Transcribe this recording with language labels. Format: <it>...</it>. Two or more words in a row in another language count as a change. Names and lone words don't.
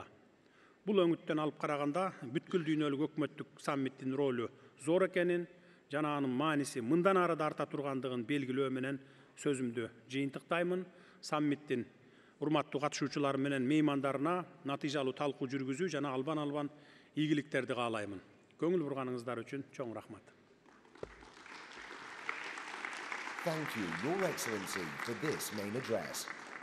<ky>Бул өңүттөн алып караганда бүткүл дүйнөлүк өкмөттүк саммиттин ролу зор экенин жана анын мааниси мындан ары да арта тургандыгын белгилөө менен сөзүмдү жыйынтыктаймын. Саммиттин урматтуу катышуучулары менен меймандарына натыйжалуу талкуу жүргүзүү жана албан ийгиликтерди каалаймын. Көңүл бурганыңыздар үчүн чоң рахмат.</ky> <en>Thank you, Your Excellency, for this main address.</en>